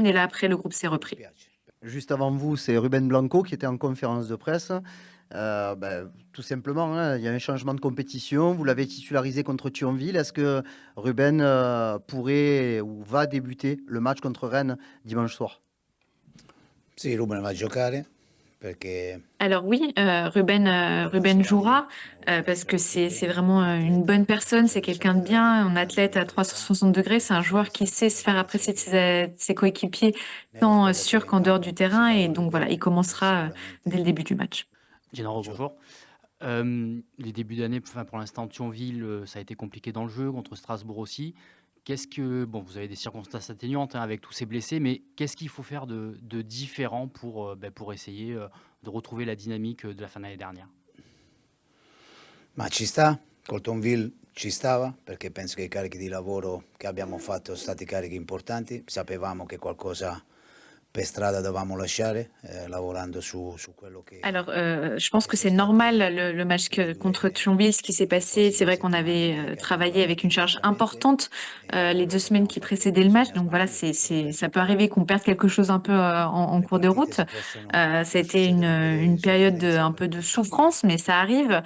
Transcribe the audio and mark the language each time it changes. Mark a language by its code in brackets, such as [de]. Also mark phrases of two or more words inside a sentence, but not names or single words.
[fr] Et là, après, le groupe s'est repris. Juste avant vous, c'est Ruben Blanco qui était en conférence de presse. Tout simplement, il y a un changement de compétition. Vous l'avez titularisé contre Thionville. Est-ce que Ruben pourrait ou va débuter le match contre Rennes dimanche soir? [it] Sì, Ruben va a giocare perché [fr] Alors oui, Ruben jouera parce que c'est vraiment une bonne personne, c'est quelqu'un de bien, un athlète à 360 degrés, c'est un joueur qui sait se faire apprécier de ses coéquipiers tant sur qu'en dehors du terrain, et donc voilà, il commencera dès le début du match. Gennaro, bonjour. Les débuts d'année, enfin, pour l'instant, Thionville, ça a été compliqué dans le jeu, contre Strasbourg aussi. Bon, vous avez des circonstances atténuantes avec tous ces blessés, mais qu'est-ce qu'il faut faire de différent pour essayer de retrouver la dynamique de la fin de l'année dernière? [it] Ma ci sta, col Thionville ci stava, perché penso che i carichi di lavoro che abbiamo fatto sono stati carichi importanti, sapevamo che qualcosa per strada dovevamo lasciare, lavorando su quello che... [fr] Alors, je pense que c'est normal le match contre Thionville, ce qui s'est passé. C'est vrai qu'on avait travaillé avec une charge importante les 2 semaines qui précédaient le match. Donc voilà, ça peut arriver qu'on perde quelque chose un peu en cours de route. Ça a été une période un peu de souffrance, mais ça arrive.